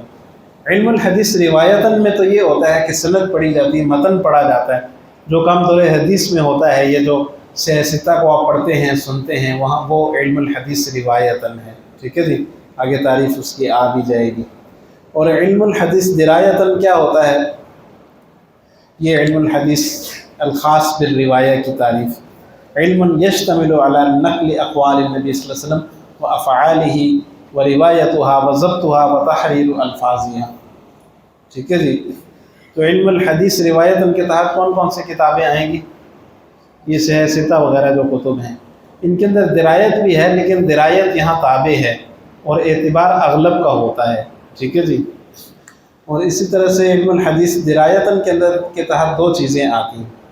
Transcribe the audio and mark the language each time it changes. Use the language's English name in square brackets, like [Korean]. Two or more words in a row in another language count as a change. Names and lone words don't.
[Arabic] علم الحدیث روایتاً [Urdu] میں تو یہ ہوتا ہے کہ سند پڑھی جاتی ہے، متن پڑھا جاتا ہے، جو کام دور حدیث میں ہوتا ہے، یہ جو سیاستہ کو آپ پڑھتے ہیں سنتے ہیں، وہاں وہ [Arabic] علم الحدیث روایتاً [Urdu] ہے۔ ٹھیک ہے جی، آگے تعریف اس کی آ بھی جائے گی۔ اور [Arabic] علم الحدیث درایتاً [Urdu] کیا ہوتا ہے؟ [Arabic] یہ علم الحدیث الخاص بالروایہ [Urdu] کی تعریف، [Arabic] علم یشتمل علی نقل اقوال النبی صلی اللہ علیہ وسلم و افعالہ و روایتها و ضبطها و تحریر الفاظها. [Urdu] ٹھیک ہے جی. تو [Arabic] علم الحدیث روایتاً [Urdu] کے تحت کون کون سی کتابیں آئیں گی؟ یہ صحیح ستہ وغیرہ جو کتب ہیں، ان کے اندر درایت بھی ہے، لیکن درایت یہاں تابع ہے اور اعتبار اغلب کا ہوتا ہے. ٹھیک ہے جی. اور اسی طرح سے [Arabic] علم الحدیث درایتاً [Urdu] کے اندر کے تحت دو چیزیں آتی ہیں.